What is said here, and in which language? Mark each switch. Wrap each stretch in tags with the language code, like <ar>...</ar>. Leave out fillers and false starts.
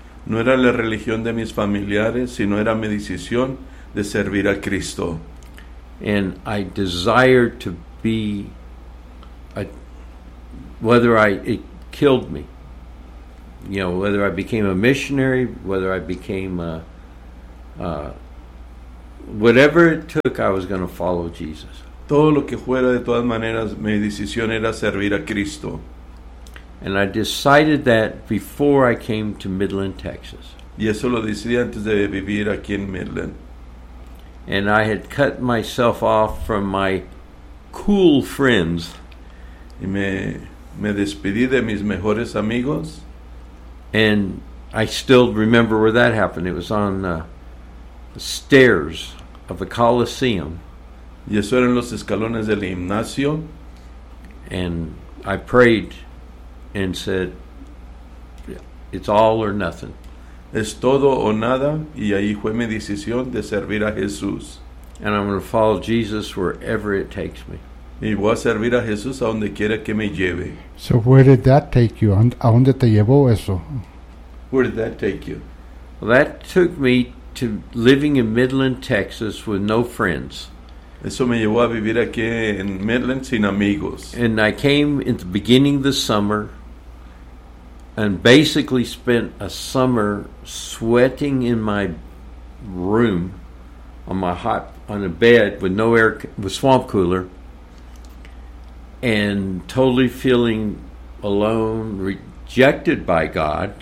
<es>No era la religión de mis familiares, sino era mi decisión de servir a Cristo.</es> <en>And I desire to be it killed me, you know, whether I became a missionary, whether I became whatever it took, I was going to follow Jesus.</en> <es>Todo lo que fuera, de todas maneras, mi decisión era servir a Cristo.</es> <en>And I decided that before I came to Midland, Texas.</en> <es>Y eso lo decidí antes de vivir aquí en Midland.</es> <en>And I had cut myself off from my cool friends.</en> <es>Y me despedí de mis mejores amigos.</es> <en>And I still remember where that happened. It was on the stairs of the Coliseum.</en> <es>Y eso eran los escalones del gimnasio.</es> <en>And I prayed and said, it's all or nothing.</en> <es>Es todo o nada, y ahí fue mi decisión de servir a Jesús.</es> <en>And I'm going to follow Jesus wherever it takes me.</en> <es>Y voy a servir a Jesús a donde quiera que me lleve.</es> <en>So where did that take you?</en> <es>¿A dónde te llevó eso?</es> <en>Where did that take you? Well, that took me to living in Midland, Texas with no friends.</en> <es>Eso me llevó a vivir aquí en Midland sin amigos.</es> <en>And I came in the beginning of the summer. And basically spent a summer sweating in my room on a bed with no air, with swamp cooler, and totally feeling alone, rejected by God.</en>